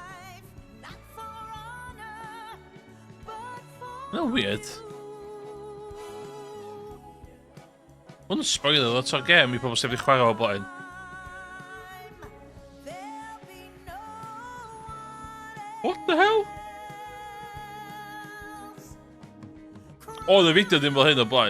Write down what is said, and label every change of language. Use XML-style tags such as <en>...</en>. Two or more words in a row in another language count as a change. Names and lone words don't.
<en>No weird.</en> <cy>Hwn yn spoiler lot o'r game I pobl sydd wedi chwarae o blaen.</cy> <en>What the hell?</en> <cy>Oedd y fideo ddim fel hyn o blaen.</cy>